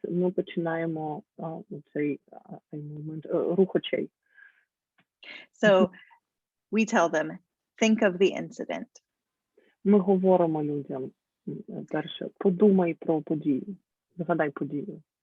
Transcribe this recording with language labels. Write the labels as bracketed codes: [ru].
[uk] Ми починаємо цей рух очей. [en] So we tell them, think of the incident. [uk] Ми говоримо людям, перше, подумай про подію, згадай подію.